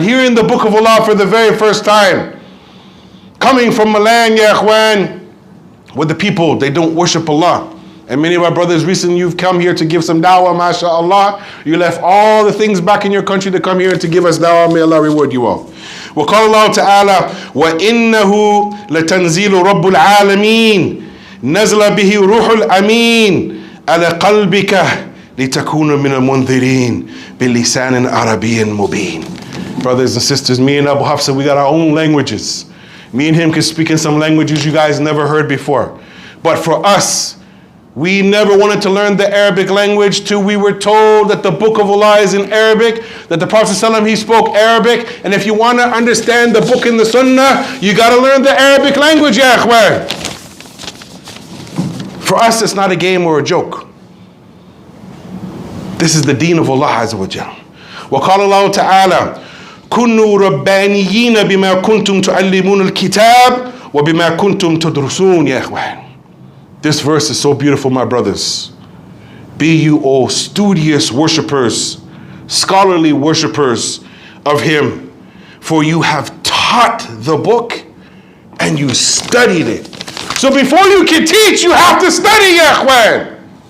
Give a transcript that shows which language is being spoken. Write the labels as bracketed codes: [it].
[en] Hearing the book of Allah for the very first time. Coming from a land, ya ikhwan, where the people, they don't worship Allah. And many of our brothers recently, you've come here to give some dawah, mashallah. You left all the things back in your country to come here and to give us dawah. May Allah reward you all. [ar] وقال الله تعالى وإنه لتنزيل رب العالمين نزل به روح الأمين على قلبك لتكون من المنذرين بلسان عربي مبين. [en] Brothers and sisters, me and Abu Hafsa, we got our own languages. Me and him can speak in some languages you guys never heard before. But for us, we never wanted to learn the Arabic language till we were told that the book of Allah is in Arabic, that the Prophet ﷺ, he spoke Arabic, and if you want to understand the book in the Sunnah, you got to learn the Arabic language, ya ikhwan. For us, it's not a game or a joke. This is the deen of Allah Azza wa Jal. [ar] وقال الله تعالى كنوا ربانيين بما كنتم تعلمون الكتاب وبما كنتم تدرسون يا إخوان. [en] This verse is so beautiful, my brothers. Be you all studious worshipers, scholarly worshipers of Him, for you have taught the book and you studied it. So before you can teach, you have to study, ya ikhwan.